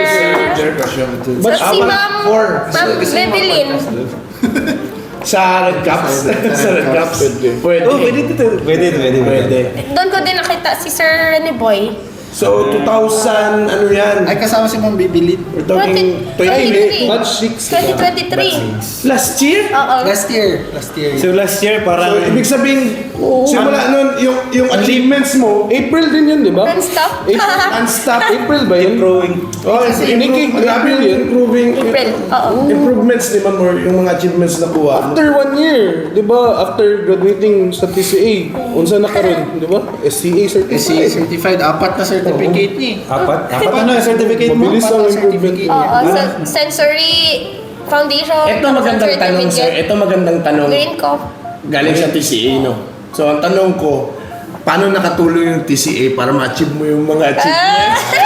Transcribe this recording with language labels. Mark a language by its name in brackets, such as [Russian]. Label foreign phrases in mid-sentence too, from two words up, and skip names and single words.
[Filipino] Batch Si Ma'am Bebelin. Sa Red Caps? Sa Red Caps? Pwede. Oh, pwede. Doon ko din nakita si Sir Rene Boy. So 2000, ano yan? Ay, kasama si Ma'am Bibilit. [English] We're talking 23. [Filipino] Batch 6. 2023. [English] Last year? [Filipino] Oo. [English] Last year. [Filipino] So [English] last year [Filipino] parang... So, ibig sabihin, simula nun, yung achievements mo, April din yun, di ba? Non-stop. Non-stop. April ba yun? Growing. Oh, Nikki, April yun. April. Oo. Improvements, di ba, more yung mga achievements na kuha. [English] After 1 year, [Filipino] di ba? [English] After graduating [Cebuano] sa TCA, unsa na karon, di ba? [English] SCA certified. SCA certified. [Filipino] 4 na certificate niya. Apat ano yung certificate mo? Mabilis ang improvement. Oo. So, [English] sensory foundation. [Filipino] Ito magandang tanong, sir. Ito magandang tanong. Green Coff. Galing sa TCA, no? So, ang tanong ko, paano nakatulong yung TCA para ma-achieve mo yung mga achievements?